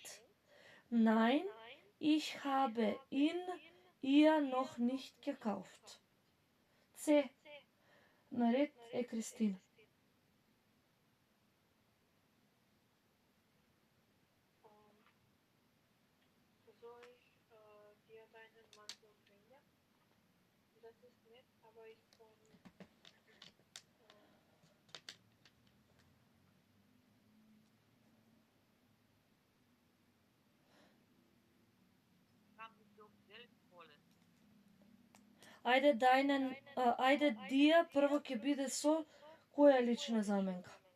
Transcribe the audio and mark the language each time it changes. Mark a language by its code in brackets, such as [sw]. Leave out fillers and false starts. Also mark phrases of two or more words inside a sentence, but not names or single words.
[de] Nein, ich habe ihn ihr noch nicht gekauft. [mk] C. Наред е Кристина. [de] Soll ich dir deinen Mantel bringen? Das ist nett, aber ich von Kann mich doch selbst holen. [mk] Ајде дија прво ќе биде со која лична заменка.